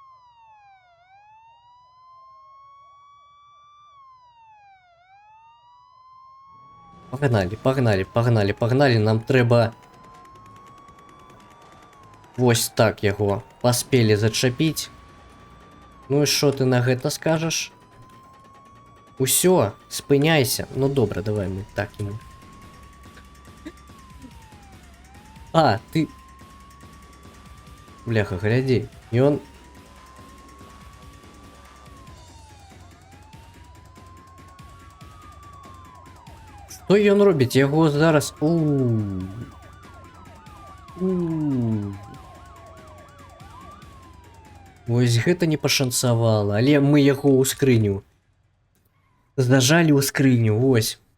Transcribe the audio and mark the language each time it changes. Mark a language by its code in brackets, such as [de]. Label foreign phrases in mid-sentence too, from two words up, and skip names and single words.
[be] Пагналі, нам трэба вось так яго паспелі зачапіць. Ну і што ты на гэта скажаш? Усё, спыняйся. Ну добра, давай мы так ему. А, ты... Бляха, глядзі. Ён... Што ён робіць? Яго зараз... Вось гэта не пашанцавала, але мы яго ў скрыню зажалі ў скрыню, вось.